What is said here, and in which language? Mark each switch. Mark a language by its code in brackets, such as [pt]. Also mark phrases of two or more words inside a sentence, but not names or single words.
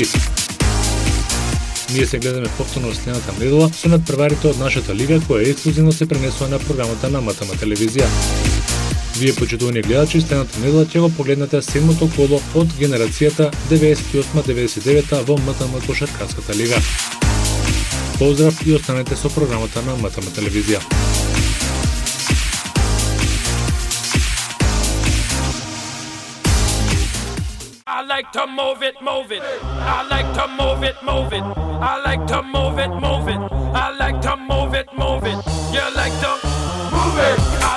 [mk] Ние се гледаме повторно следната недела со надпреварите од нашата лига, која ексклузивно се пренесува на програмата на МТМ телевизија. Вие, почитувани гледачи, следната недела ќе го погледнете седмото коло од генерацијата 98-99 во МТМ Кошаркарската лига. Поздрав и останете со програмата на МТМ телевизија. [en] I like to move it, move it. I like to move it, move it. I like to move it, move it. I like to move it, move it. You like to move it.